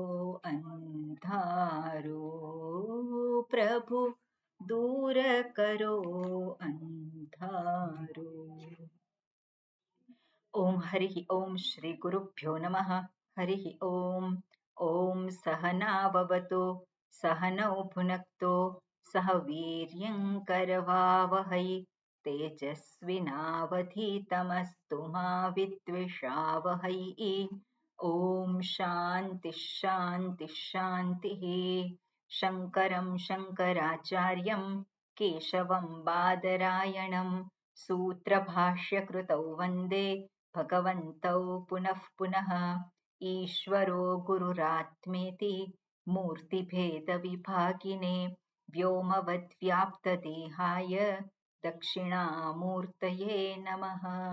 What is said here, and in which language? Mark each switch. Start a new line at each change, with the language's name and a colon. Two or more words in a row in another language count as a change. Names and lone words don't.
Gujarati: અંધારો પ્રભુ દૂર કરો અંધારો
Sanskrit: ઓમ હરિ ઓમ શ્રી ગુરુભ્યો નમઃ હરિ ઓમ ઓમ સહનાવવતુ સહનૌ ભુનક્તો સહ વીર્યં કરવાવહૈ तेजस्विनावधीतमस्तु मा विद्विषावहै ॐ शान्तिः शान्तिः शान्तिः शङ्करं शङ्कराचार्यं केशवं बादरायणं सूत्रभाष्यकृतौ वन्दे भगवन्तौ पुनः पुनः ईश्वरो गुरुरात्मेति मूर्तिभेदविभागिने व्योमवद्व्याप्तदेहाय दक्षिणामूर्तये नमः